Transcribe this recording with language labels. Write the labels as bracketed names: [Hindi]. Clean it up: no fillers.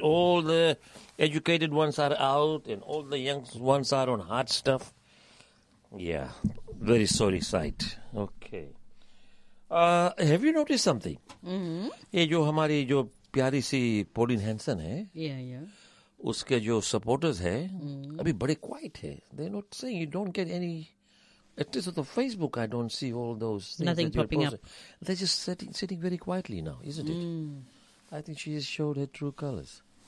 [English] All the educated ones are out and all the young ones are on hard stuff. Yeah, very sorry sight. Okay. Have you noticed something? Mm-hmm. [Hindi] जो हमारी जो प्यारी सी pollen Hansen है उसके जो supporters है अभी बड़े क्वाइट है. [English] They're not saying, you don't get any. At least on the Facebook, I don't see all those things. Nothing that popping up. They're just sitting very quietly now, isn't it? I think she has showed her true colors.